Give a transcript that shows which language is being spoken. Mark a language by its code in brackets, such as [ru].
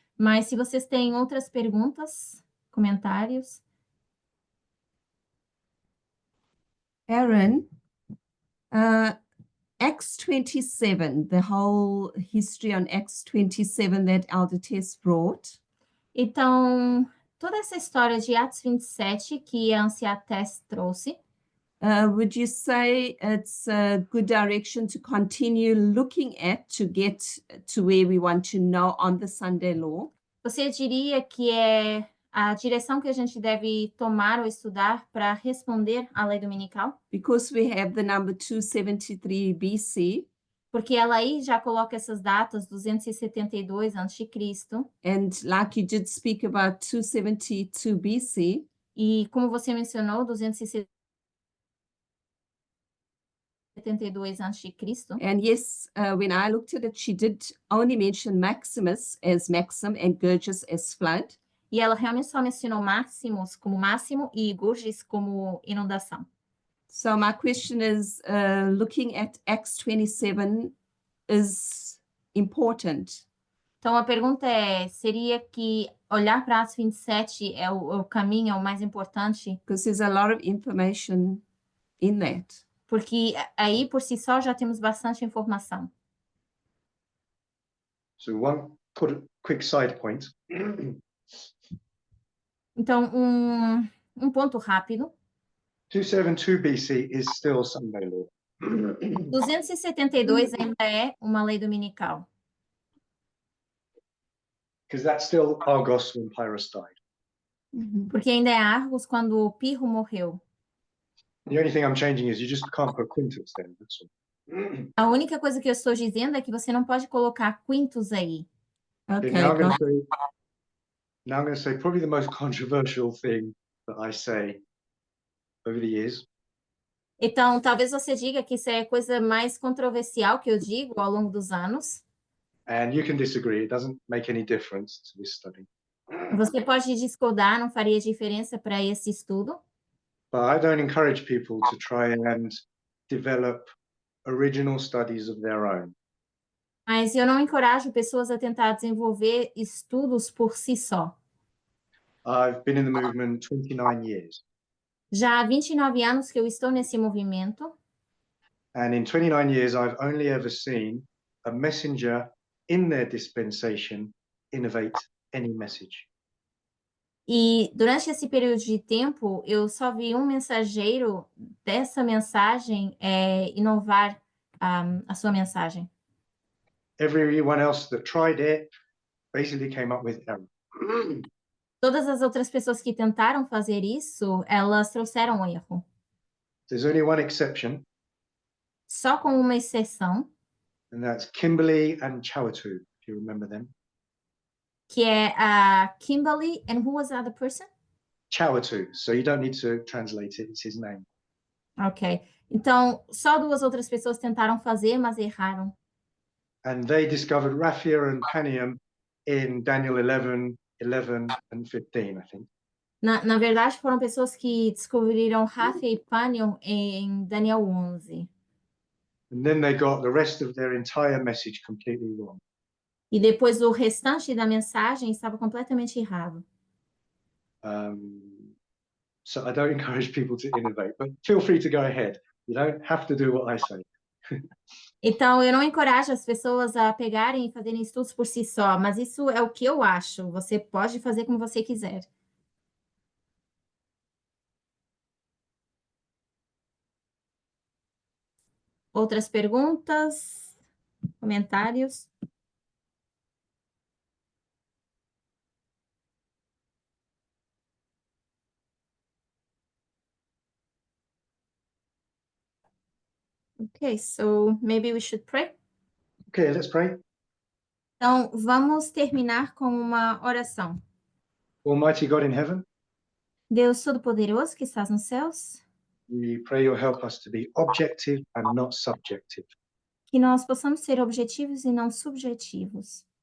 [pt] Mas se vocês têm outras perguntas, comentários. [en] Aaron, Acts 27, the whole history on Acts 27 that Elder Tess brought. [pt] Então, toda essa história de Atos 27 que a Anciã Tess trouxe, [en] would you say it's a good direction to continue looking at to get to where we want to know on the Sunday law? [pt] você diria que é a direção que a gente deve tomar ou estudar para responder à lei dominical? [en] Because we have the number 273 BC. [pt] Porque ela aí já coloca essas datas, 272 a.C. [en] And like you did speak about 272 BC. [pt] E como você mencionou, 272 a.C. [en] And yes, when I looked at it, she did only mention Maximus as Maxim and Gurgis as flood. [pt] E ela realmente só mencionou Maximus como máximo e Gurgis como inundação. [en] So my question is, looking at Acts 27 is important. [pt] Então a pergunta seria que olhar para Atos 27 é o caminho, é o mais importante? [en] Because there's a lot of information in that. [pt] Porque aí por si só já temos bastante informação. [en] So one quick side point. [pt] Então um ponto rápido. [en] 272 BC is still Sunday law. [pt] 272 ainda é uma lei dominical. [en] Because that's still Argos when Pyrrhus died. [pt] Porque ainda é Argos quando o Pirro morreu. [en] The only thing I'm changing is you just can't put Quintus then, that's all. [pt] A única coisa que eu estou dizendo é que você não pode colocar Quintus aí. [en] Okay, now I'm going got- to show you Now I'm going to say probably the most controversial thing that I say over the years. [pt] Então, talvez você diga que isso é a coisa mais controversial que eu digo ao longo dos anos. [en] And you can disagree, it doesn't make any difference to this study. [pt] Você pode discordar, não faria diferença para esse estudo. [en] But I don't encourage people to try and develop original studies of their own. [pt] Mas eu não encorajo pessoas a tentar desenvolver estudos por si só. [en] I've been in the movement 29 years. [pt] Já há 29 anos que eu estou nesse movimento, [en] And in 29 years, I've only ever seen a messenger in their dispensation innovate any message. [pt] e durante esse período de tempo, eu só vi um mensageiro dessa mensagem inovar a sua mensagem. [en] Everyone else that tried it basically came up with error. [pt] Todas as outras pessoas que tentaram fazer isso, elas trouxeram um erro. [en] There's only one exception, [pt] Só com uma exceção, [en] and that's Kimberly and Chawatu, if you remember them. [pt] que é a Kimberly, [en] and who was the other person? Chawatu, so you don't need to translate it, it's his name. Ok. [pt] Então, só duas outras pessoas tentaram fazer, mas erraram. [en] And they discovered Raphia and Panium in Daniel 11, 11 and 15, I think. [pt] Na verdade, foram pessoas que descobriram Raphia e Panion em Daniel 11. [en] And then they got the rest of their entire message completely wrong. [pt] E depois o restante da mensagem estava completamente errado. [en] So I don't encourage people to innovate, but feel free to go ahead. You don't have to do what I say. [pt] Então, eu não encorajo as pessoas a pegarem e fazerem estudos por si só, mas isso é o que eu acho. Você pode fazer como você quiser. Outras perguntas? Comentários? [en] Okay, so maybe we should pray. Okay, let's pray. [pt] Então, vamos terminar com uma oração. [en] Almighty God in heaven, [pt] Deus Todo-Poderoso que estás nos céus, [en] we pray you'll help us to be objective and not subjective. [pt] que nós possamos ser objetivos e não subjetivos.